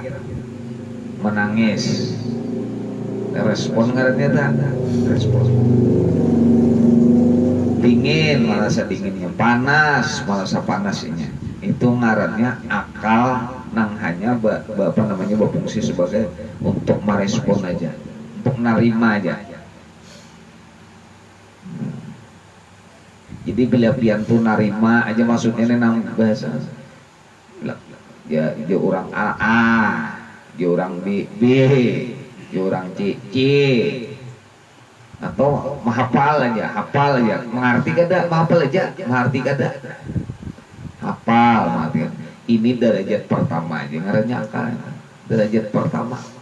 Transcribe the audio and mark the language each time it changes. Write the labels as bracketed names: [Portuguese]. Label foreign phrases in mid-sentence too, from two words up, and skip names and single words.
[Banjar] Menangis. Respon ngarannya tak? Respon. [Indonesian] Dingin, merasa dinginnya. Panas, merasa panasnya. [Banjar] Itu ngarannya akal nang hanya berfungsi sebagai untuk merespon aja, untuk narima aja. Jadi bila pian tuh narima aja, maksudnya nang bahasa ya orang A, dia orang B, dia orang C, atau menghafal aja, mengerti kada, menghafal aja, mengerti kada, hafal, mengerti. Ini derajat pertama aja, ngarannya akal, derajat pertama.